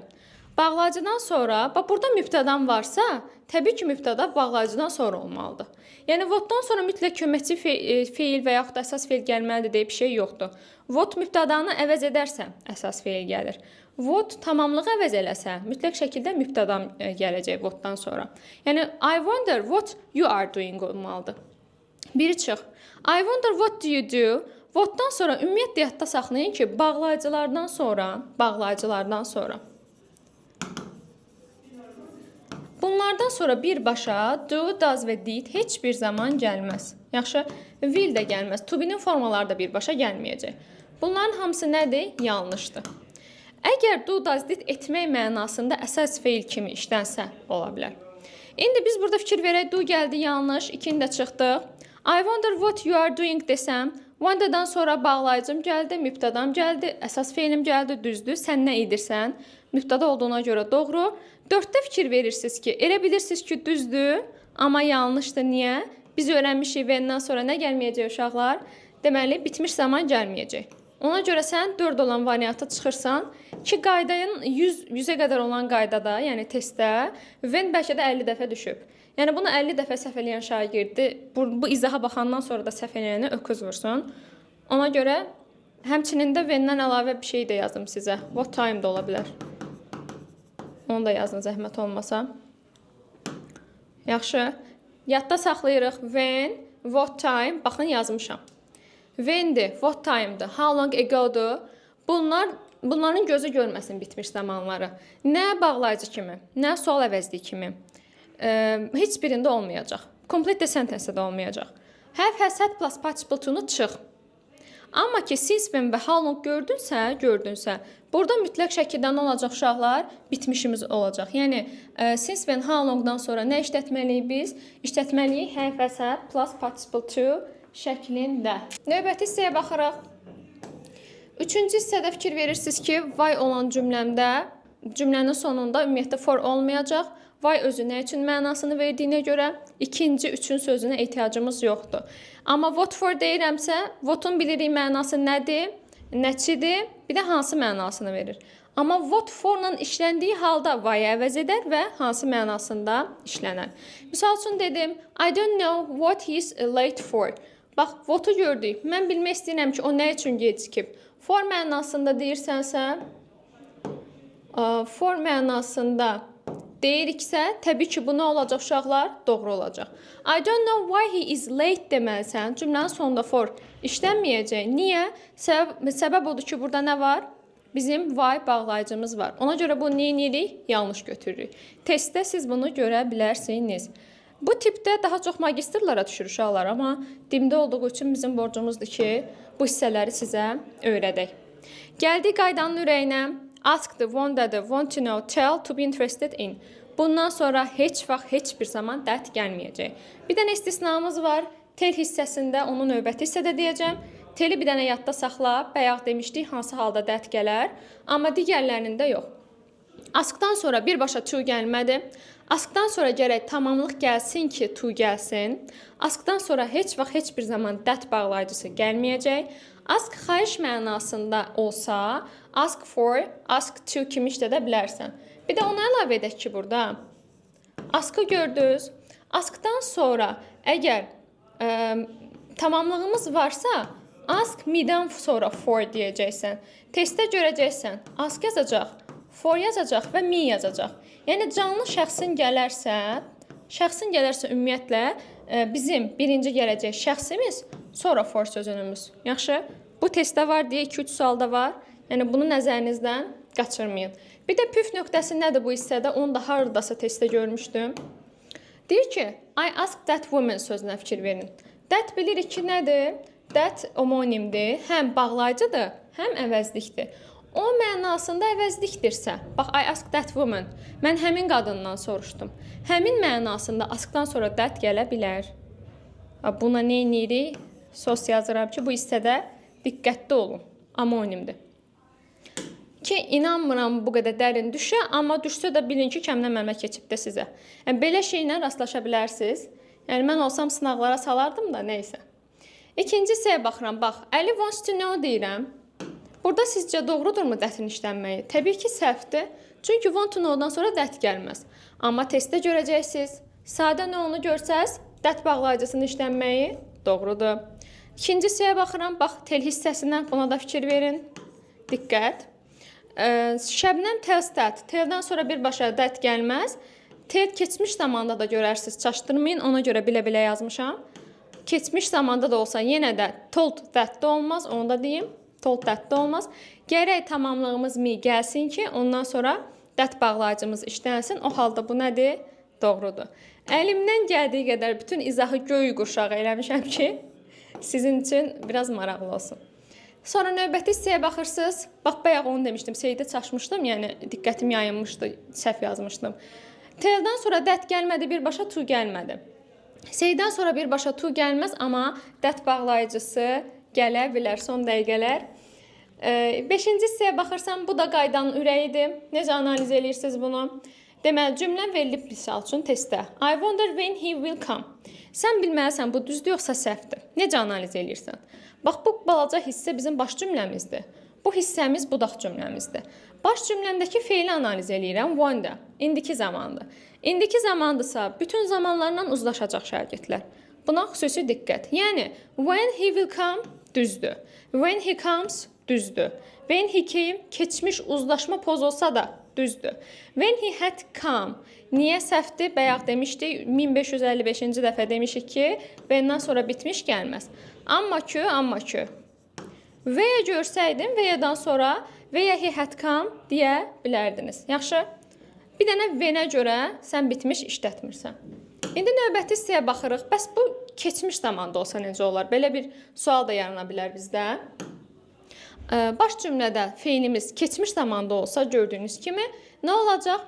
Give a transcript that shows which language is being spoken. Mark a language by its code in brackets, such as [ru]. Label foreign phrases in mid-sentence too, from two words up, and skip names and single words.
[az] Bağlayıcıdan sonra, bax, burada mübtədan varsa, təbii ki, mübtəda bağlayıcıdan sonra olmalıdır. Yəni, what'dan sonra mütləq köməkçi feil və yaxud da əsas feil gəlməlidir deyə bir şey yoxdur. What mübtədanı əvəz edərsə, əsas feil gəlir. What tamamlığı əvəz eləsə, mütləq şəkildə mübtəda gələcək what'dan sonra. Yəni, [en] I wonder what you are doing olmalıdır. [az] Biri çıx. [en] I wonder what do you do? [az] What'dan sonra ümumiyyətlə yadda saxlayın ki, bağlayıcılardan sonra bunlardan sonra birbaşa [en] do, does [az] və did heç bir zaman gəlməz. Yaxşı, will də gəlməz. To be-nin formaları da birbaşa gəlməyəcək. Bunların hamısı nədir? Yanlışdır. Əgər [en] do, does, did [az] etmək mənasında əsas feil kimi işlənsə ola bilər. İndi biz burada fikir verək, do gəldi yanlış, ikini də çıxdıq. [en] I wonder what you are doing [az] desəm, wonder'dan sonra bağlayıcım gəldi, mübtədam gəldi, əsas feilim gəldi, düzdür. Sən nə edirsən? Mübtəda olduğuna görə doğru. 4-də fikir verirsiniz ki, elə bilirsiniz ki, düzdür, amma yanlışdır. Niyə? Biz öyrənmişik və sonra nə gəlməyəcək uşaqlar? Deməli, bitmiş zaman gəlməyəcək. Ona görə sən 4 olan variantı çıxırsan ki, qaydanın 100-ə qədər olan qaydada, yəni testdə, və bəlkə də 50 dəfə düşüb. Yəni, bunu 50 dəfə səhv eləyən şagirdi, bu izaha baxandan sonra da səhv eləyəni öküz vursun. Ona görə həmçinin də və-dən əlavə bir şey də yazdım sizə. [en] What time [az] da ola bilər. Onu da yazın zəhmət olmasa. Yaxşı. Yadda saxlayırıq. [en] When, what time. [az] Baxın, yazmışam. When'dir, [en] what time'dır, how long ago'dur. [az] Bunların gözü görməsin bitmiş zamanları. Nə bağlayıcı kimi, nə sual əvəzliyi kimi. Heç birində olmayacaq. [en] Complete sentence [az] də olmayacaq. [en] Have, has, had plus participle to'nu çıx. [az] Amma ki, [en] since, when [az] və [en] how long [az] gördünsə, burada mütləq şəkildə nə olacaq uşaqlar? Bitmişimiz olacaq. Yəni, [en] since, when, how longdan [az] sonra nə işlətməliyik biz? [en] İşlətməliyik have, has, had plus participle to şəklində. [az] Növbəti hissəyə baxırıq. Üçüncü hissədə fikir verirsiniz ki, why olan cümlənin sonunda ümumiyyətlə for olmayacaq. Why özü nə üçün mənasını verdiyinə görə ikinci, üçün sözünə ehtiyacımız yoxdur. Amma [en] what for [az] deyirəmsə, what'un bilirik mənası nədir, nəçidir, bir də hansı mənasını verir. Amma [en] what for-la [az] işləndiyi halda why əvəz edər və hansı mənasında işlənər. Misal üçün dedim, [en] I don't know what he is late for. [az] Bax, what-u gördük. Mən bilmək istəyirəm ki, o nə üçün gecikib. For mənasında deyirsənsə, for mənasında deyiriksə, təbii ki, bu nə olacaq uşaqlar? Doğru olacaq. [en] I don't know why he is late deməlisən. [az] Cümlənin sonunda for işlənməyəcək. Niyə? Səbəb odur ki, burada nə var? Bizim why bağlayıcımız var. Ona görə bu neyinirik? Yanlış götürürük. Testdə siz bunu görə bilərsiniz. Bu tipdə daha çox magistrlara düşür uşaqlar, amma dimdə olduğu üçün bizim borcumuzdur ki, bu hissələri sizə öyrədək. Gəldik qaydanın ürəyinə. [en] Asked, wanted, want to know, tell, to be interested in. [az] Bundan sonra heç vaxt, heç bir zaman that gəlməyəcək. Bir dənə istisnamız var. Tell hissəsində onu növbəti hissədə deyəcəm. Teli bir dənə yadda saxla. Bayaq demişdik hansı halda that gələr, amma digərlərində yox. Askdan sonra birbaşa to gəlmədi. Askdan sonra gərək tamamlıq gəlsin ki, to gəlsin. Askdan sonra heç vaxt, heç bir zaman that bağlayıcısı gəlməyəcək. Ask xahiş mənasında olsa, ask for, ask to kimi işlədə bilərsən. Bir də ona əlavə edək ki, burada askı gördünüz. Askdan sonra əgər tamamlığımız varsa, [en] ask me-dən [az] sonra for deyəcəksən. Testdə görəcəksən, ask yazacaq, for yazacaq və me yazacaq. Yəni canlı şəxsin gələrsə ümumiyyətlə bizim birinci gələcək şəxsimiz, sonra for sözünümüz. Yaxşı? Bu testdə var deyə 2-3 sualda var. Yəni bunu nəzərinizdən qaçırmayın. Bir də püf nöqtəsi nədir bu hissədə? Onu da haradasa testdə görmüşdüm. Deyir ki, [en] I asked that woman [az] sözünə fikir verin. That bilirik ki, nədir? That homonimdir. Həm bağlayıcıdır, həm əvəzlikdir. O mənasında əvəzlikdirsə, bax, [en] I asked that woman, [az] mən həmin qadından soruşdum. Həmin mənasında askdan sonra that gələ bilər. Buna nə edirik? Sos yazıram ki, bu hissədə diqqətli olun. Amonimdir. Ki, inanmıram bu qədər dərin düşə, amma düşsə də bilin ki, kəmdən mənmə keçibdə sizə. Yəni, belə şeylə rastlaşa bilərsiniz. Yəni, mən olsam sınaqlara salardım da, neysə. İkinci hissəyə baxıram, bax, [en] Ali wants to know [az] deyirəm. Burada sizcə doğrudurmu dətin işlənməyi? Təbii ki, səhvdir. Çünki [en] want to know-dan [az] sonra dət gəlməz. Amma testdə görəcəksiniz. Sadə nə onu görsəz, dət bağlayıcısının işlənməyi doğrudur. İkinci hissəyə baxıram, bax, tel hissəsindən buna da fikir verin. [en] Diqqət. Şəbnəm tells that. [az] Teldən sonra birbaşa dət gəlməz. Tel keçmiş zamanda da görərsiniz, çaşdırmayın, ona görə bilə-bilə yazmışam. Keçmiş zamanda da olsa yenə də [en] told that [az] da olmaz, onu da deyim. [en] Told that [az] da olmaz. Gərək tamamlığımız me gəlsin ki, ondan sonra that bağlayıcımız işlənsin. O halda bu nədir? Doğrudur. Əlimdən gəldiyi qədər bütün izahı göy quşağı eləmişəm ki, sizin üçün biraz maraqlı olsun. Sonra növbəti hissəyə baxırsınız. Bax, bayaq onu demişdim, seydə çaşmışdım, yəni diqqətim yayınmışdı, səhv yazmışdım. Teldən sonra that gəlmədi, birbaşa to gəlmədi. Seydən sonra birbaşa to gəlməz, amma that bağlayıcısı gələ bilər son dəqiqələr. Beşinci hissəyə baxırsam, bu da qaydanın ürəyidir. Necə analiz edirsiniz bunu? Deməli, cümlən verilib misal üçün testdə. [en] I wonder when he will come. [az] Sən bilməlisən, bu düzdür yoxsa səhvdir. Necə analiz edirsən? Bax, bu balaca hissə bizim baş cümləmizdir. Bu hissəmiz budaq cümləmizdir. Baş cümləmdəki feili analiz edirəm. Wonder, indiki zamandır. İndiki zamandırsa, bütün zamanlarla uzlaşacaq şagirdlər. Buna xüsusi diqqət. Yəni, [en] when he will come, düzdür. When he comes, düzdür. When he came, [az] keçmiş uzlaşma poz olsa da düzdür. [en] When he had come, [az] niyə səhvdir? Bayaq demişdik, 1555-ci dəfə demişik ki, when'dan sonra bitmiş gəlməz. Amma ki, veya görsəydim, veyadan sonra veya [en] he had come [az] deyə bilərdiniz. Yaxşı? Bir dənə when-ə görə sən bitmiş işlətmirsən. İndi növbəti hissəyə baxırıq. Bəs bu keçmiş zamanda olsa necə olar? Belə bir sual da yarana bilər bizdə. Baş cümlədə feilimiz keçmiş zamanda olsa gördüyünüz kimi nə olacaq?